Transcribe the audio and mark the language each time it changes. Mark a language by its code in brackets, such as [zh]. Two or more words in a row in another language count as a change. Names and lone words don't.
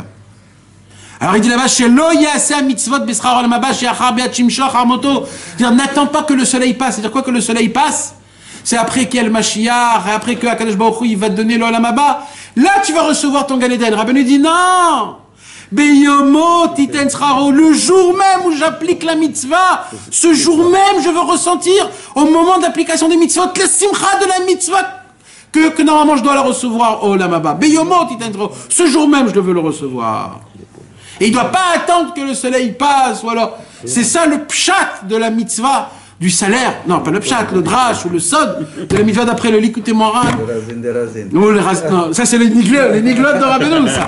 [fr] Alors, il dit là-bas, n'attends pas que le soleil passe. C'est-à-dire quoi que le soleil passe? C'est après qu'il y a le Mashiach, et après que Akadosh Baruch Hu, il va te donner l' [he] עולם הבא. [fr] Là, tu vas recevoir ton [he] גן עדן. [fr] Rabbeinu dit non. [he] ביומו תתן שכרו. [fr] Le jour même où j'applique la mitzvah, ce jour même, je veux ressentir, au moment d'application des mitzvot, la simcha de la mitzvah, que normalement je dois la recevoir au [he] עולם הבא. ביומו תתן שכרו. [fr] Ce jour même, je veux le recevoir. Et il ne doit pas attendre que le soleil passe, ou alors. C'est ça le pshat de la mitzvah. Du salaire, non, pas le pshat, le drash ou le sod, de la mitzvah d'après le likuté moral. Non, ça c'est les niglotes de Rabbeinu, ça.